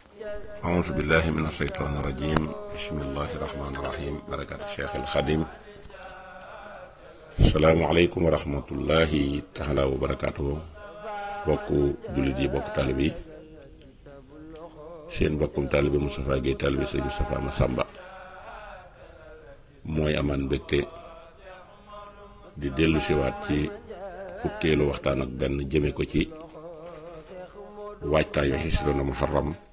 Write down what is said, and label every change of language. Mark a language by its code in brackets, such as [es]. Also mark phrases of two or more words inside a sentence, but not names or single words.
[ar] أعوذ بالله من الشيطان الرجيم بسم الله الرحمن الرحيم بركة الشيخ الخديم السلام عليكم ورحمة الله تعالى وبركاته [wo] bokku jullit yi bokku taalibe yi seen bokkum taalibe Moustapha Gueye taalibe Sëriñ Moustapha Massamba mooy amaan mbégte di dellu siwaat ci fukkeelu waxtaan ak benn jëme ko ci waajtaayu Hisrul Muharram